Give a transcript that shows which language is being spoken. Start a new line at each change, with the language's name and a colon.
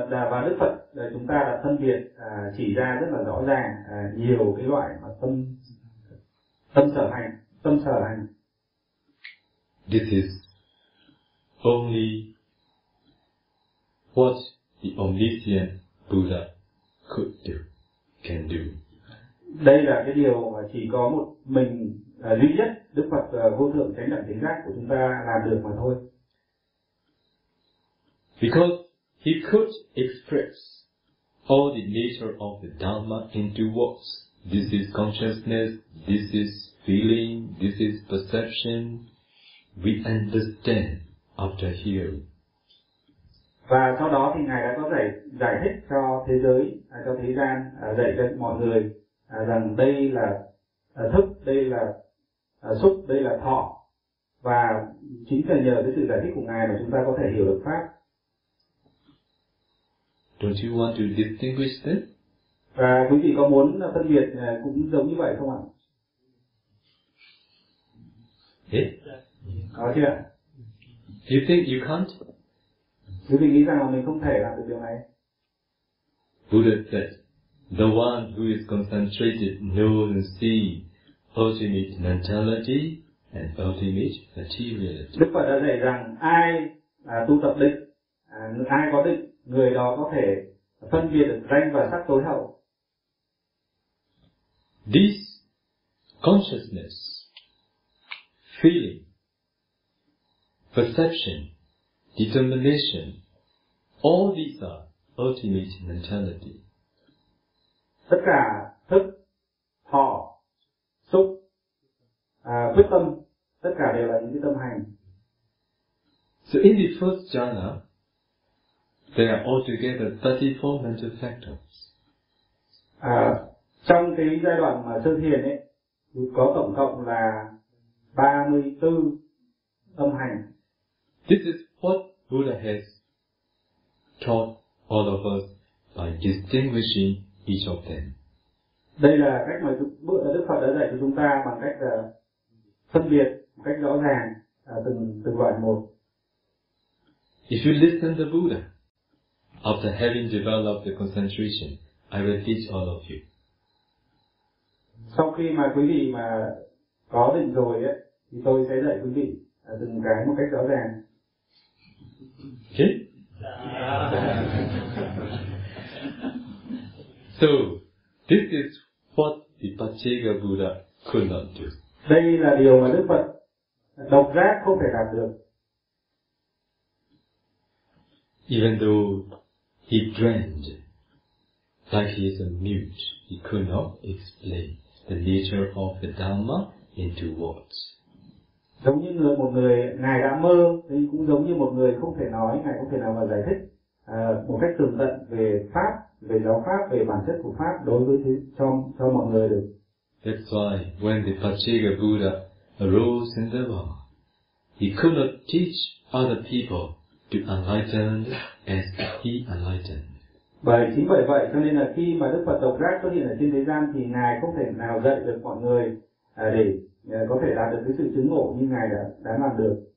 Vietnamese: Và Đức Phật chúng ta đã phân biệt chỉ ra rất là rõ ràng nhiều cái loại mà tâm sở hành.
English: This is only what the omniscient Buddha could do, can do.
Vietnamese: Đây là cái điều mà chỉ có một mình duy nhất Đức Phật vô thượng chánh đẳng chánh giác của chúng ta làm được mà thôi.
English: Because he could express all the nature of the Dhamma into words. This is consciousness, this is feeling, this is perception. We understand after hearing.
Vietnamese: Và sau đó thì Ngài đã có thể giải thích cho thế giới, cho thế gian, dạy cho mọi người rằng đây là thức, đây là xúc, đây là thọ. Và chính là nhờ cái sự giải thích của Ngài mà chúng ta có thể hiểu được Pháp.
English: Don't you want to distinguish this?
Vietnamese: Và quý vị có muốn phân biệt cũng giống như vậy không ạ? Có chưa?
English: Do you think you can't?
Vietnamese: Quý vị nghĩ rằng là mình không thể làm được điều này?
English: Buddha said, the one who is concentrated knows and sees ultimate mentality and ultimate materiality.
Vietnamese: Đức Phật đã dạy rằng ai tu tập định, ai có định, người đó có thể phân biệt được danh và sắc tối hậu.
English: This consciousness, feeling, perception, determination, all these are ultimate mentality.
Vietnamese: Tất cả thức, thọ, xúc, quyết tâm, tất cả đều là những cái tâm hành.
English: So in the first jhana, there are altogether 34 mental factors.
Vietnamese: Trong cái giai đoạn mà sơ thiền ấy, có tổng cộng là 34 tâm hành.
English: This is what Buddha has taught all of us by distinguishing each of them.
Vietnamese: Đây là cách mà Đức Phật đã dạy cho chúng ta bằng cách phân biệt một cách rõ ràng từng loại một.
English: If you listen to the Buddha, after having developed the concentration, I will teach all of you.
Vietnamese: Sau khi mà quý vị mà có định rồi ấy, thì tôi sẽ dạy quý vị từng cái một cách rõ ràng.
English: Okay. So, this is what the Pachega Buddha could not do.
Vietnamese: Đây là điều mà Đức Phật độc giác không thể làm được.
English: Even though he dreamed like he is a mute, he could not explain the nature of the Dhamma into words.
Vietnamese: Giống như người, một người ngài đã mơ thì cũng giống như một người không thể nói, ngài không thể nào mà giải thích một cách tường tận về pháp, về giáo pháp, về bản chất của pháp đối với cho mọi người được.
English: That's why when the Pachega Buddha arose in the world, he could not teach other people to enlighten as he enlightened.
Vietnamese: Bởi chính bởi vậy cho nên là khi mà Đức Phật độc giác xuất hiện ở trên thế gian thì ngài không thể nào dạy được mọi người để có thể đạt được cái sự chứng ngộ như ngài đã làm được.